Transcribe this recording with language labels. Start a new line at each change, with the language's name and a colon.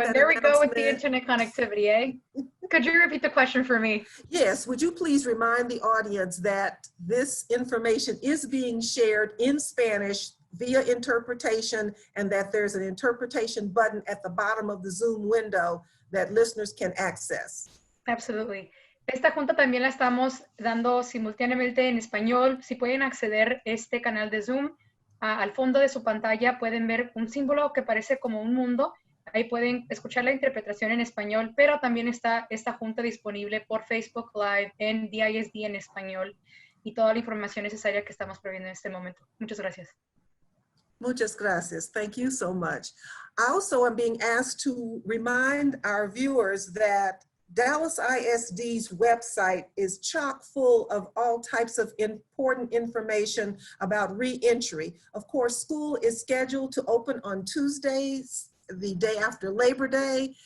English: And there we go with the internet connectivity, eh? Could you repeat the question for me? Yes, would you please remind the audience that this information is being shared in Spanish via interpretation, and that there's an interpretation button at the bottom of the Zoom window that listeners can access? Absolutely.
Spanish: Esta junta también la estamos dando simultáneamente en español. Si pueden acceder a este canal de Zoom, al fondo de su pantalla pueden ver un símbolo que parece como un mundo. Ahí pueden escuchar la interpretación en español, pero también está esta junta disponible por Facebook Live en DISD en español y toda la información necesaria que estamos proveyendo en este momento. Muchas gracias. Muchas gracias.
English: Thank you so much. I also am being asked to remind our viewers that Dallas ISD's website is chock full of all types of important information about re-entry. Of course, school is scheduled to open on Tuesdays, the day after Labor Day.